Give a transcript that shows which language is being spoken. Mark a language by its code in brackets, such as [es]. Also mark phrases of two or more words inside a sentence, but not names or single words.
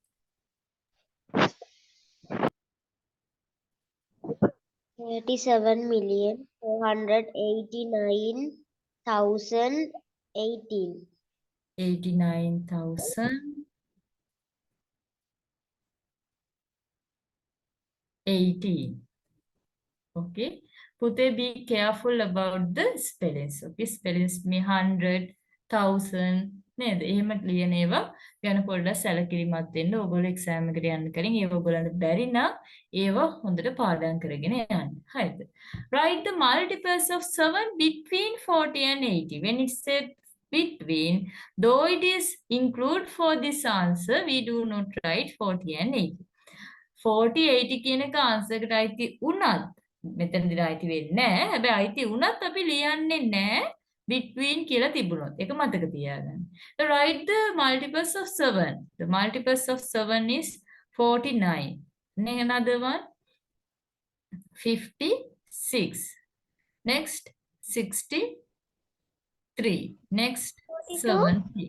[en] 37,489,018. 89,018. Okay. Pute, be careful about the spellings. Okay, spellings me 100, 1000. [si] නේද? එහෙම ලියන ඒවා ගැන පොඩ්ඩක් සැලකිලිමත් වෙන්න. ඕගොල්ලෝ එක්සෑම් එකට යන්න කලින් ඒව ඔයගොල්ලන්ට බැරි නම් ඒව හොඳට පාඩම් කරගෙන යන්න. හරිද? [en] Write the multiples of 7 between 40 and 80. When it said between, though it is include for this answer, we do not write 40 and 80. [si] 40 80 කියන එක answer එකට අයිති වුණත් මෙතනදී අයිති වෙන්නේ නැහැ. හැබැයි අයිති වුණත් අපි ලියන්නේ නැහැ between කියලා තිබුණොත්. ඒක මතක තියාගන්න. [en] So write the multiples of 7. The multiples of 7 is 49. And another one 56. Next 63. Next 70.